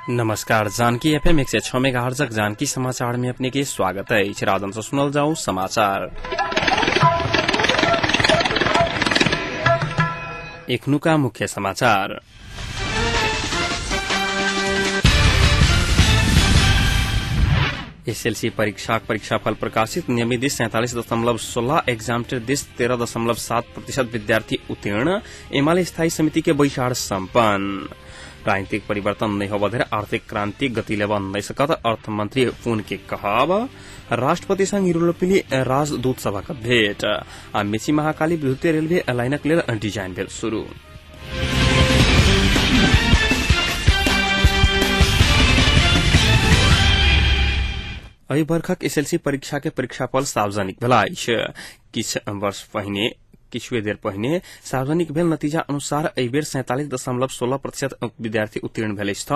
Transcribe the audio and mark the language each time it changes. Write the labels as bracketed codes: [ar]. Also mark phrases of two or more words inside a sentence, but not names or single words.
[mai] नमस्कार। जानकी एफएम 106 मेगाहर्ज जानकी समाचार में अपने के स्वागत है। राजन से सुनल जाऊ समाचार। एखनु का मुख्य समाचार। एसएलसी परीक्षाफल प्रकाशित। नियमित दिश 47.16, एग्जामिनेटर दिश 13.7% विद्यार्थी उत्तीर्ण। एमाले स्थायी समिति के बैठक सम्पन्न। राजनीतिक परिवर्तन नहीं हो बधेर आर्थिक क्रांति गति लेवा नहीं सकत। अर्थमंत्री पुन के कहब। राष्ट्रपति संग यूरोपीय राजदूत सभा का भेट। आ मेची महाकाली विद्युतीय रेलवे लाइनक लेल डिजाइन भेल शुरू। एहि वर्षक एसएलसी परीक्षा के परीक्षाफल सार्वजनिक भेलाइछ। किछुए देर पहिने सार्वजनिक भेल नतीजा अनुसार एहि बेर 47.16% विद्यार्थी उत्तीर्ण भेल अछि।